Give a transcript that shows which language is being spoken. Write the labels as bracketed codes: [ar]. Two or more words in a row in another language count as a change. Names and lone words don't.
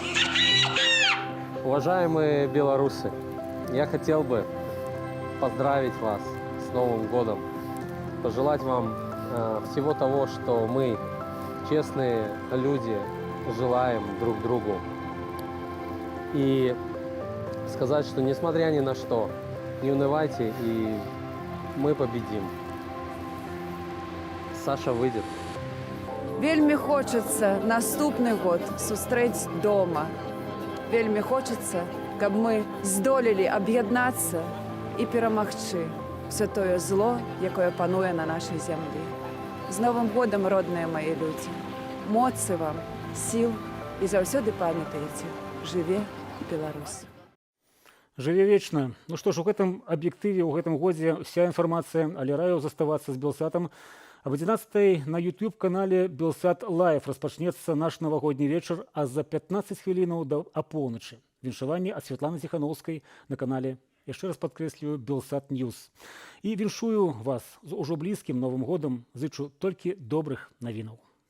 [ru] Уважаемые белорусы, я хотел бы поздравить вас с Новым годом, пожелать вам всего того, что мы, честные люди, желаем друг другу. И сказать, что несмотря ни на что, не унывайте, и мы победим. Саша выйдет. [be] Вельмі хочацца наступны год сустрэць дома. Вельмі хочацца, каб мы здолелі аб'яднацца і перамагчы все тое зло, якое пануе на нашай зямлі. З Новым годам, родныя мае людзі. Моцы вам, сіл і заўсёды памятаеце: жыве Беларусь. Жыве вечна. Ну што ж, у гэтым аб'ектыве, у гэтым годзе вся інфармацыя, але раю заставацца з Белсатам. Об 11 на YouTube-канале Белсат Лайв распачнецца наш навагодні вечар, а за 15 хвілінаў да апоўначы. Віншаванне ад Святланы Ціхановскай на канале, яшчэ раз падкрэслюю, Белсат Ньюс. І віншую вас з ужо блізкім Новым годам, зычу толькі добрых навінаў.